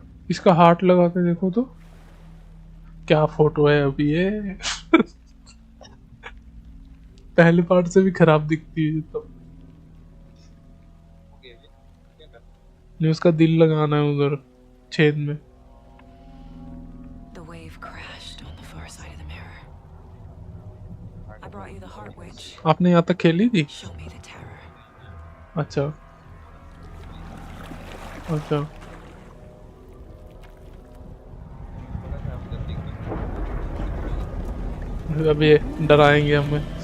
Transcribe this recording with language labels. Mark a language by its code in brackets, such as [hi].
[hi] इसका हार्ट लगा के देखो तो क्या फोटो है अभी ये। पहले पार्ट से भी खराब दिखती है तो। नहीं उसका दिल लगाना है उधर छेद में। [en] The wave crashed on the far side of the mirror. I brought you the heart witch. [hi] आपने यहाँ तक खेली थी? [en] Show me the terror. [hi] अच्छा अच्छा अब ये डराएंगे हमें।